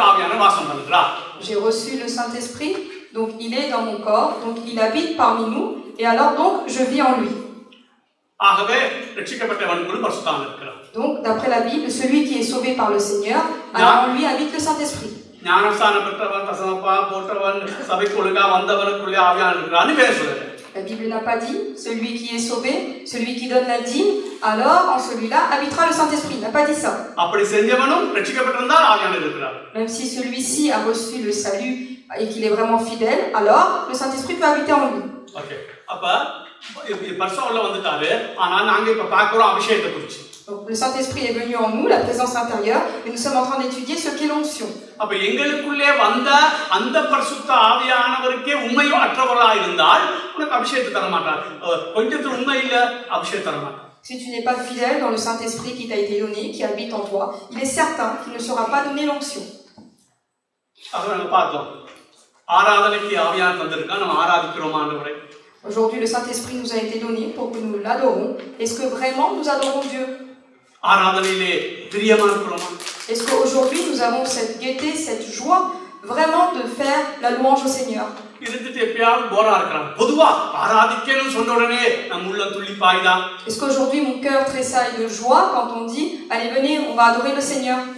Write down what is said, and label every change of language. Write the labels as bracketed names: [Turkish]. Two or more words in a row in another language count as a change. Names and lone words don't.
[French] J'ai reçu le Saint-Esprit, donc il est dans mon corps, donc il habite parmi nous, et alors donc je vis en lui. [Tamil] ஆகவே ரட்சிக்கப்பட்டவனுக்குள் பரிசுத்தம் இருக்கிறார். [French] Donc d'après la Bible, celui qui est sauvé par le Seigneur, alors en lui habite le Saint-Esprit. [Tamil] ஞானஸ்நானம் பெற்றவன் தசமப்பா போற்றவன் சபைக்குள்ளாக வந்தவனுக்குள்ளே ஆவியானவர் இருக்கிறார்னு பேசுறாரு. [French] La Bible n'a pas dit celui qui est sauvé, celui qui donne la dîme, alors en celui-là habitera le Saint-Esprit. Il n'a pas dit ça. [Tamil] அப்படி செஞ்சவனும் ரட்சிக்கப்பட்டிருந்தால் ஆவியானவர் இருக்கிறார். [French] Même si celui-ci a reçu le salut et qu'il est vraiment fidèle, alors le Saint-Esprit peut habiter en lui. [Tamil] OK. அப்ப பரிசுத்தம் உள்ள வந்துட்டாரு. ஆனா நாங்க இப்ப பார்க்கிறோம் அபிஷேகத்தை குறித்து. [French] Donc le Saint-Esprit est venu en nous, la présence intérieure, et nous sommes en train d'étudier ce qu'est l'onction. [Tamil] அப்ப எங்களுக்குள்ளே வந்த அந்த பரிசுத்த ஆவியானவருக்கே உண்மையற்றவராய் இருந்தால் உனக்கு அபிஷேகத்தை தர மாட்டார். கொஞ்சத்துல உண்மை இல்ல அபிஷேகம் தர மாட்டார். [French] Si tu n'es pas fidèle dans le Saint-Esprit qui t'a été donné, qui habite en toi, il est certain qu'il ne sera pas donné l'onction. [Tamil] அப்ப நாங்க பார்த்தோம். ஆராதனைக்கு ஆவியானவர் வந்திருக்கான், நம்ம ஆராதிக்கிறோம் ஆண்டவரை. [French] Aujourd'hui, le Saint-Esprit nous a été donné pour que nous l'adorons. Est-ce que vraiment nous adorons Dieu? Est-ce qu'aujourd'hui nous avons cette gaieté, cette joie vraiment de faire la louange au Seigneur? Est-ce qu'aujourd'hui mon cœur tressaille de joie quand on dit allez venez, on va adorer le Seigneur?